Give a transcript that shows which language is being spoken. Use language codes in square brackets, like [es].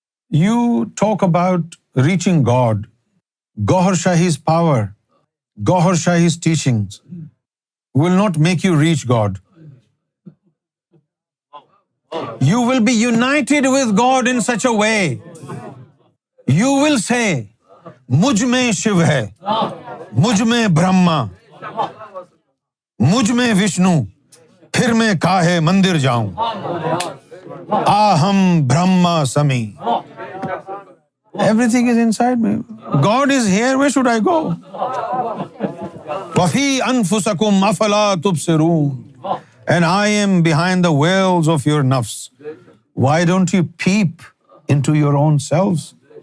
[en] You talk about reaching God. Gohar Shahi's power, Gohar Shahi's teachings will not make you reach God. You will be united with God in such a way. You will say, [ur] مجھ میں شیو ہے, مجھ میں برہما, مجھ میں وشنو, پھر میں کاہے مندر جاؤں, [sa] آہم برہما سمی. [en] Everything is inside me. God is here. Where should I go? [ar] وَفِي أَنفُسَكُمْ أَفَلَا تُبْصِرُونَ. [en] And I am behind the veils of your nafs. Why don't you peep into your own selves?